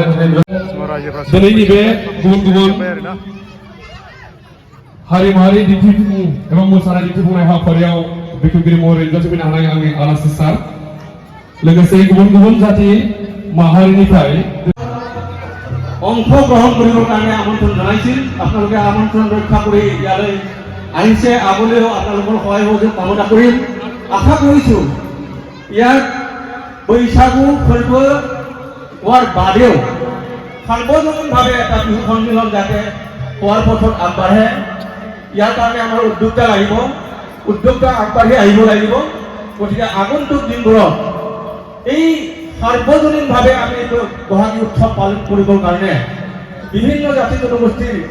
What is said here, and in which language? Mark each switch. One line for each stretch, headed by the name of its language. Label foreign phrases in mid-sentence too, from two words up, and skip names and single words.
Bodo: रायजोफ्रा दिनैनि बे गुबुन हारिमुवारि दिन्थिफुं एबा मोसानाय दिन्थिफुंनाय हाबाफारियाव बेखेवगिरि महरै नुजाथिफैनो हानाय आंनि आलासि सार लोगोसे गुबुन जाति माहारिनिफ्राय
Assamese: অংশগ্রহণ কৰিবৰ কাৰণে আমন্ত্ৰণ জনাইছিল আপোনালোকে আমন্ত্ৰণ ৰক্ষা কৰি ইয়ালৈ আহিছে আগলৈও আপোনালোকৰ সহায় সহযোগ কামনা কৰিম আশা কৰিছোঁ ইয়াত বৈশাগু ফৰ্ব হোৱাৰ বাদেও সাৰ্বজনীনভাৱে এটা বিহু সন্মিলন যাতে হোৱাৰ পথত আগবাঢ়ে ইয়াৰ কাৰণে আমাৰ উদ্যোক্তা লাগিব উদ্যোক্তা আগবাঢ়ি আহিব লাগিব গতিকে আগন্তুক দিনবোৰত এই সাৰ্বজনীনভাৱে আমি এইটো বহাগী উৎসৱ পালন কৰিবৰ কাৰণে বিভিন্ন জাতি জনগোষ্ঠীৰ